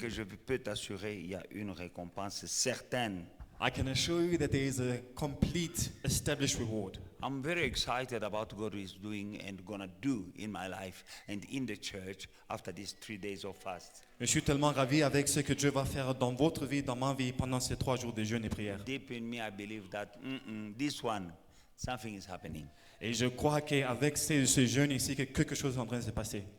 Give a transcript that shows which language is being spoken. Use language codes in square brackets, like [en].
[fr] que je peux t'assurer, il y a une récompense certaine. [en] I can assure you that there is a complete established reward. I'm very excited about what God is doing and gonna do in my life and in the church after these 3 days of fast. [fr] Je suis tellement ravi avec ce que Dieu va faire dans votre vie, dans ma vie, pendant ces 3 jours de jeûne et prière. [en] Deep in me, I believe that this one, something is happening. [fr] Et je crois qu'avec ce jeûne ici, que quelque chose est en train de se passer.